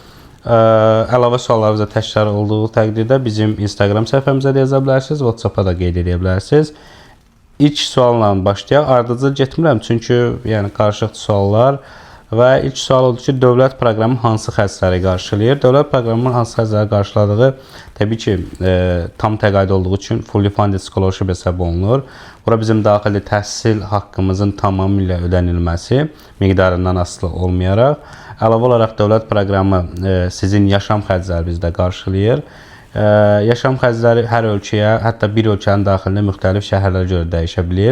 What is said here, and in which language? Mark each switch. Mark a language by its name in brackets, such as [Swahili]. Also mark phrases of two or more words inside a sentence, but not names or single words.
[Azerbaijani] Əlavə suallarınızda təkrar olduğu təqdirdə bizim Instagram səhifəmizə də yaza bilərsiniz, WhatsApp-a da qeyd edə bilərsiniz. İlk sualla başlayaq. Ardıcıl getmirəm çünki yəni qarışıq suallar və ilk sual odur ki, dövlət proqramı hansı xərcləri qarşılayır? Dövlət proqramının hansı xərcləri qarşıladığı təbii ki, tam təqaüd olduğu üçün [English] fully funded scholarship [Azerbaijani] hesab olunur. Bura bizim daxili təhsil haqqımızın tamamilə ödənilməsi miqdarından asılı olmayaraq, əlavə olaraq dövlət proqramı sizin yaşam xərclərinizi də qarşılayır. Yaşam xərcləri hər ölkəyə, hətta bir ölkənin daxilində müxtəlif şəhərlərə görə dəyişə bilir.